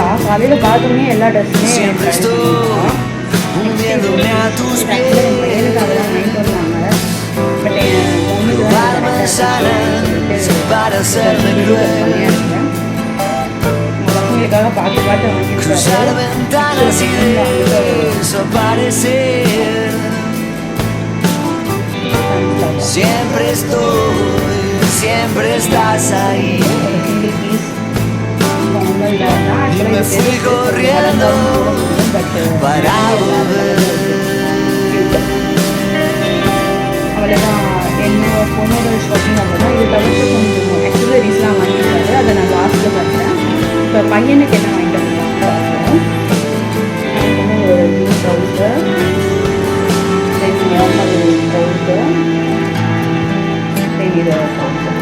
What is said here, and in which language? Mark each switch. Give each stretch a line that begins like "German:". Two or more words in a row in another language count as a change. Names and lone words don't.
Tamil: காலையில் பார்த்தோன்னே எல்லா ட்ரெஸ்ஸுமே என் பையனுக்கு அதெல்லாம் வாங்கிட்டு வந்தாங்க. பட் என் பொண்ணுக்கு பசங்களுக்காக பார்த்து பார்த்து
Spanish: Siempre estoy, siempre estás ahí. Y me fui corriendo para volver.
Tamil: அவ்வளோதான். என்னோட பொண்ணோட ஷாப்பிங் அவ்வளோதான். இது தவிர்த்து கொஞ்சம் ஆக்சசரிஸ்லாம் வாங்கிட்டாரு. அதை நான் லாஸ்ட்டில் பார்த்தேன். இப்போ பையனுக்கு என்ன வாங்கிட்டு வந்தாங்க. எனக்கு வந்து ஒரு
English: jeans trouser, then normal trouser, then
Tamil: இது ட்ரவுசர்.